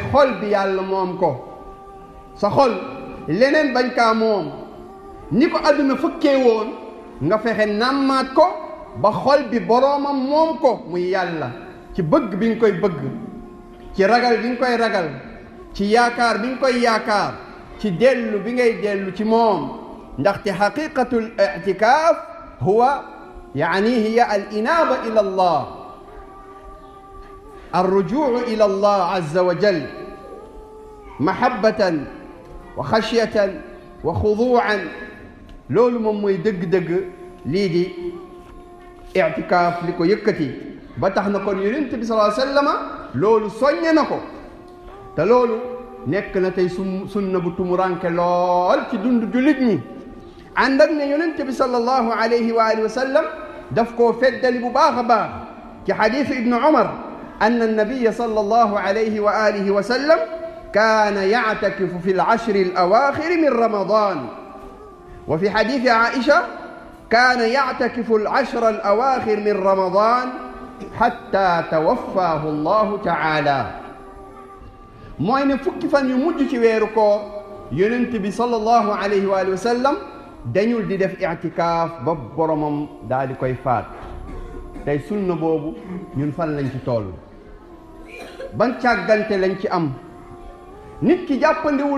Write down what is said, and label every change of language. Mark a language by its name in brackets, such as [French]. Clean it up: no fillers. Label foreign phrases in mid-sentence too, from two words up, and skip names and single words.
[Wolof] xol bi yàlla moom ko sa xol leneen bañ kaa moom ni ko àdduna fëkkee woon nga fexe nàmmaat ko ba xol bi boroomam moom ko muy yàlla ci bëgg bi nga koy bëgg ci ragal bi nga koy ragal ci yaakaar bi nga koy yaakaar ci dellu bi ngay dellu ci moom ndaxte [Arabic] حقيقة الاعتكاف هو يعني هي الإنابة إلى الله الرجوع إلى الله عز وجل محبة وخشية وخضوعا [Wolof] loolu moom mooy dëgg-dëgg lii di i'tikaaf li ko yëkkati ba tax na kon yonent bi [Arabic] صلى الله عليه وسلم [Wolof] loolu soññe na ko te loolu nekk na tey sunna bu tumuranke lool ci dund jullit ñi ànd ak ne yonent bi [Arabic] صلى الله عليه وآله وسلم [Wolof] daf koo feddali bu baax a baax ci xadiisu ibnu Umar [Arabic] أن النبي صلى الله عليه وآله وسلم كان يعتكف في العشر الأواخر من رمضان وفي حديث عائشة كان يعتكف العشر الأواخر من رمضان حتى توفاه الله تعالى [Wolof] mooy ne fukki fan yu mujj ci weeru koor yonent bi [Arabic] صلى الله عليه وسلم [Wolof] dañul di def i'tikaaf ba boromam daal di koy faat tey sunna boobu ñun fan lañ ci toll ban càggante lañ ci am nit ki jàppandiwul